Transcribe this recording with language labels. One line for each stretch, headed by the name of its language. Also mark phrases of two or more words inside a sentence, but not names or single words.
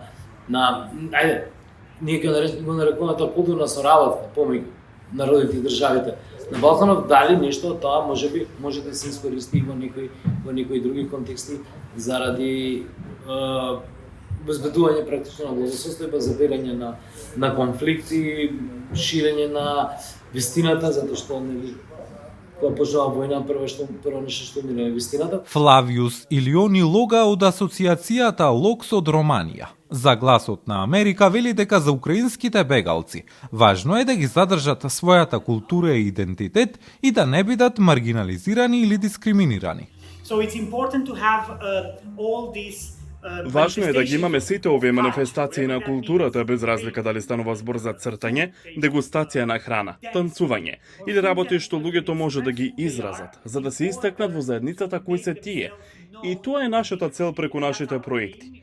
Macedonian: ние го нарекуваме тоа културна соработка помеѓу народите и државите на Балканот, дали нешто од тоа може да се искористи во некои други контексти заради безбедување практично на благосостојба, забирање на конфликти, ширење на вистината, затоа што кога почнува војна, прво нешто што умира е вистината. Флавиус Илиони Лога од асоциацијата Локс од Романија. За Гласот на Америка вели дека за украинските бегалци важно е да ги задржат својата култура и идентитет и да не бидат маргинализирани или дискриминирани.
English: So it's important to have all these
Macedonian: Важно е да ги имаме сите овие манифестации на културата, без разлика дали станува збор за цртање, дегустација на храна, танцување или работи што луѓето може да ги изразат, за да се истакнат во заедницата кои се тие. И тоа е нашата цел преку нашите проекти.